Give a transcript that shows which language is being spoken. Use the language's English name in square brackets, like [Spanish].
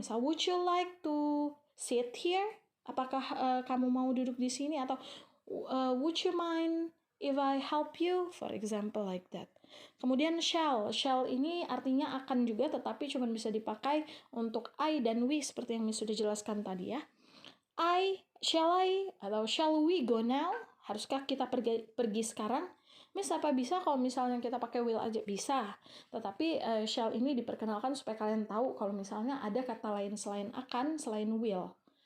[English] Misal, would you like to sit here? [Indonesian] Apakah kamu mau duduk di sini? [English] Atau would you mind if I help you? For example like that. Kemudian shall. [Indonesian] Shall ini artinya akan juga, tetapi cuma bisa dipakai untuk I dan we seperti yang sudah jelaskan tadi ya. [English] Shall I atau shall we go now? [Indonesian] Haruskah kita pergi sekarang? Miss, apa bisa kalau misalnya kita pakai will aja? Bisa. Tetapi shall ini diperkenalkan supaya kalian tahu kalau misalnya ada kata lain selain akan, selain will.